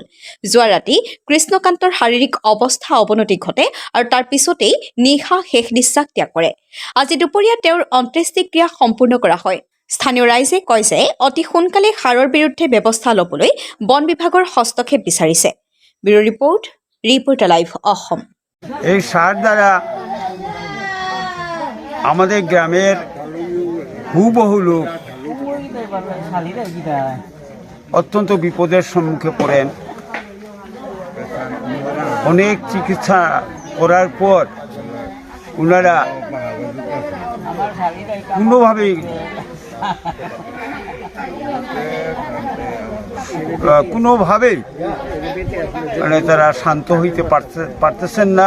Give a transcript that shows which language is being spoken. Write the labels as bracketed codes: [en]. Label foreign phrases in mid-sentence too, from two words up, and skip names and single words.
[as] যোৱা ৰাতি কৃষ্ণকান্তৰ শাৰীৰিক অৱস্থা অৱনতি ঘটে আৰু তাৰ পিছতেই নিশা শেষ নিশ্বাস ত্যাগ কৰে। আজি দুপৰীয়া তেওঁৰ অন্ত্যেষ্টিক্ৰিয়া সম্পূৰ্ণ কৰা হয়। স্থানীয় ৰাইজে কয় যে অতি সোনকালে হাৰৰ বিৰুদ্ধে ব্যৱস্থা ল'বলৈ বন বিভাগৰ হস্তক্ষেপ বিচাৰিছে। ব্যুৰো ৰিপৰ্ট, ৰিপোৰ্টাৰ লাইভ অসম। [bn] এই সার দ্বারা আমাদের গ্রামের হুবহু লোক অত্যন্ত বিপদের সম্মুখে পড়েন। অনেক চিকিৎসা করার পর ওনারা কোনোভাবেই মানে তারা শান্ত হইতে পারতেছেন না।